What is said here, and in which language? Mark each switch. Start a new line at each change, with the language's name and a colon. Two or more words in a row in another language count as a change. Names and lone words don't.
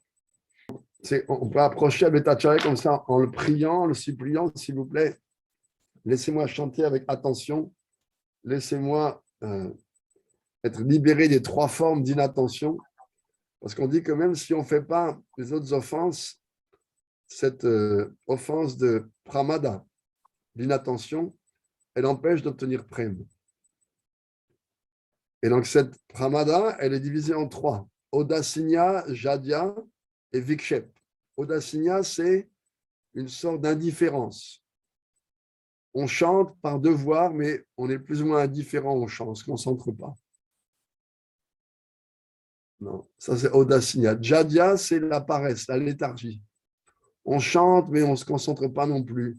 French: On peut approcher Advaita Acharya comme ça, en le priant, en le suppliant, s'il vous plaît, laissez-moi chanter avec attention, laissez-moi être libéré des 3 formes d'inattention, parce qu'on dit que même si on ne fait pas les autres offenses, cette offense de pramada, l'inattention, elle empêche d'obtenir prem. Et donc cette pramada, elle est divisée en 3. Odasinya, Jadya et Vikshep. Odasinya, c'est une sorte d'indifférence. On chante par devoir, mais on est plus ou moins indifférent au chant, on ne se concentre pas. Non, ça c'est Odasinya. Jadya, c'est la paresse, la léthargie. On chante, mais on ne se concentre pas non plus.